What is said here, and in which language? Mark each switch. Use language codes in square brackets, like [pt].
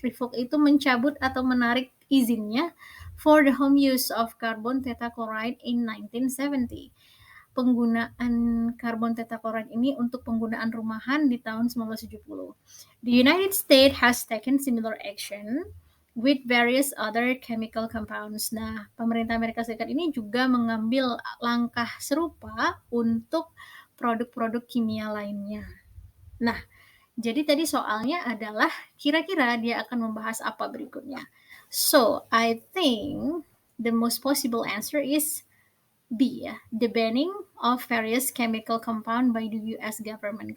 [en] Revoke [id] itu mencabut atau menarik izinnya [en] for the home use of carbon tetrachloride in 1970. [id] Penggunaan karbon tetrachloride ini untuk penggunaan rumahan di tahun 1970. [en] The United States has taken similar action with various other chemical compounds. [id] Nah, pemerintah Amerika Serikat ini juga mengambil langkah serupa untuk produk-produk kimia lainnya. Nah, jadi tadi soalnya adalah kira-kira dia akan membahas apa berikutnya. [en] So, I think the most possible answer is B, ya, the banning of various chemical compound by the US government.